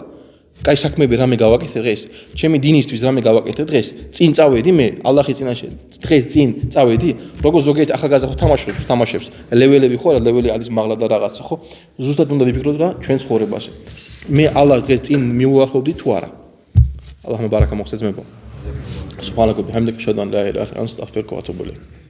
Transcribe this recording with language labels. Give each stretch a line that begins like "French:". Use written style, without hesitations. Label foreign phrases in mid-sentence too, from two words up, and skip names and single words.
Georgian: კაი საქმეები რამე გავაკეთე დღეს? ჩემი დინისთვის რამე გავაკეთე დღეს? წინ წავედი მე ალლაჰის წინაშე დღეს წინ წავედი? როგორ ზოგიერთი ახალგაზრდა ხო თამაშობს? ლეველები ხო არა, ლეველი არის მაღლა და რაღაცა ხო? ზუსტად უნდა ვიფიქროთ რა ჩვენ ცხოვრებაში. მე ალლაჰს დღეს წინ მიუახლოვდი თუ არა? ალლაჰმა ბარაკა მოხსენებო.
Arabic: سبحان الله بحمدك أشهد أن لا إله إلا أنت أستغفرك وأتوب إليك.